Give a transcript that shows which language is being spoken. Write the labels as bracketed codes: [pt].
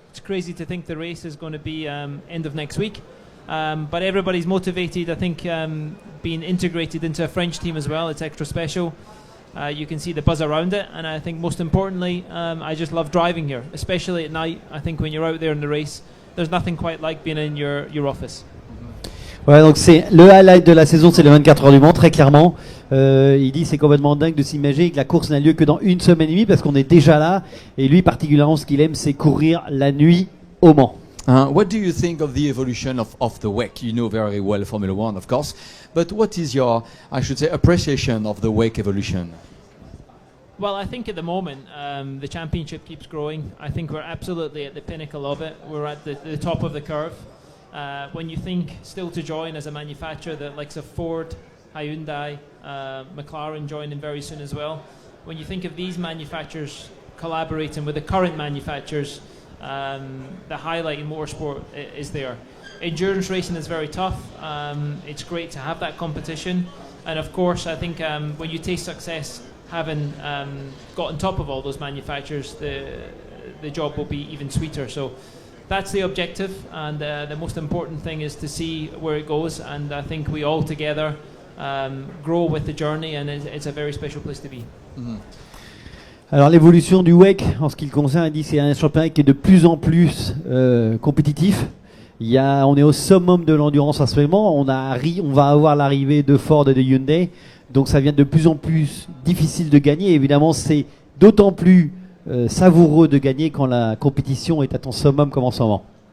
[en] It's crazy to think the race is going to be end of next week. But everybody's motivated. I think being integrated into a French team as well, it's extra special. You can see the buzz around it, and I think most importantly, I just love driving here, especially at night. I think when you're out there in the race, there's nothing quite like being in your office. [fr] Ouais, donc c'est le highlight de la saison, c'est les 24 heures du Mans, très clairement. Il dit c'est complètement dingue de s'imaginer que la course n'a lieu que dans une semaine et demie parce qu'on est déjà là. Et lui, particulièrement, ce qu'il aime, c'est courir la nuit au Mans. [en] What do you think of the evolution of the WEC? You know very well Formula One, of course, but what is your, I should say, appreciation of the WEC evolution? Well, I think at the moment the championship keeps growing. I think we're absolutely at the pinnacle of it. We're at the top of the curve. When you think still to join as a manufacturer, the likes of Ford, Hyundai, McLaren joining very soon as well. When you think of these manufacturers collaborating with the current manufacturers, the highlight in motorsport is there. Endurance racing is very tough. It's great to have that competition, and of course, I think when you taste success, having got on top of all those manufacturers, the job will be even sweeter. So that's the objective, and the most important thing is to see where it goes. And I think we all together grow with the journey, and it's a very special place to be. [fr] Alors l'évolution du WEC en ce qui le concerne, il dit c'est un championnat qui est de plus en plus compétitif. On est au summum de l'endurance en ce moment. On va avoir l'arrivée de Ford et de Hyundai, donc ça devient de plus en plus difficile de gagner. Évidemment, c'est d'autant plus savoureux de gagner quand la compétition est à ton summum comme en ce moment.